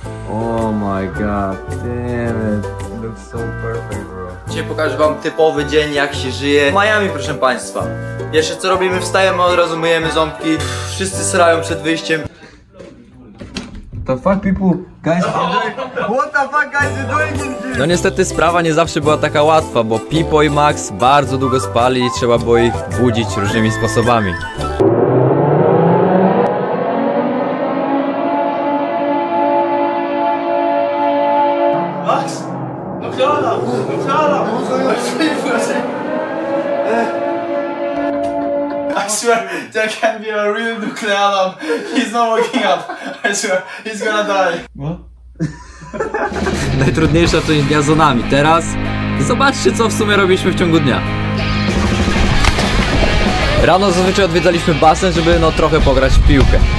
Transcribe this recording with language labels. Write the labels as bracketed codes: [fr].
[en] Oh my god, damn it. It looks so perfect, bro. [pl] Dzisiaj pokażę wam typowy dzień, jak się żyje w Miami, proszę państwa. Jeszcze co robimy? Wstajemy, od razu myjemy ząbki. Wszyscy srają przed wyjściem. [en] The fuck people, guys, what the fuck guys you doing? [pl] No niestety sprawa nie zawsze była taka łatwa, bo Pipo i Max bardzo długo spali i trzeba było ich budzić różnymi sposobami. Max! No klara! [en] I swear, there can be a real nuclear alarm. He's not waking up. I swear, he's gonna die. What? [pl] Najtrudniejsza część dnia za nami. Teraz zobaczcie, co w sumie robiliśmy w ciągu dnia. Rano zazwyczaj odwiedzaliśmy basen, żeby no trochę pograć w piłkę.